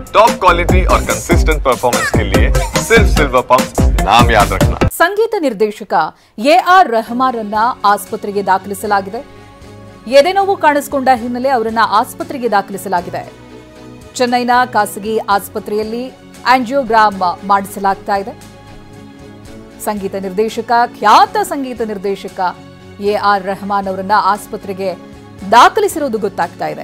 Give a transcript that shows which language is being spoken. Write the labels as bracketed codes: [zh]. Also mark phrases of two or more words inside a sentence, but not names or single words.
[hi] टॉप क्वालिटी और कंसिस्टेंट परफॉर्मेंस के लिए सिर्फ सिल्वर पंप नाम याद रखना। [kn] ಸಂಗೀತ ನಿರ್ದೇಶಕ ಎಆರ್ ರೆಹಮಾನ್ ಅನ್ನ ಆಸ್ಪತ್ರೆಗೆ ದಾಖಲಿಸಲಾಗಿದೆ. ಎದೆನೋವು ಕಾಣಿಸಿಕೊಂಡ ಹಿನ್ನೆಲೆ ಅವರನ್ನ ಆಸ್ಪತ್ರೆಗೆ ದಾಖಲಿಸಲಾಗಿದೆ. ಚೆನ್ನೈನ ಖಾಸಗಿ ಆಸ್ಪತ್ರೆಯಲ್ಲಿ ಆಂಜಿಯೋಗ್ರಾಮ್ ಮಾಡಿಸಲಾಗ್ತಾ ಇದೆ. ಖ್ಯಾತ ಸಂಗೀತ ನಿರ್ದೇಶಕ ಎಆರ್ ರೆಹಮಾನ್ ಅವರನ್ನ ಆಸ್ಪತ್ರೆಗೆ ದಾಖಲಿಸಿರುವುದು ಗೊತ್ತಾಗ್ತಾ ಇದೆ.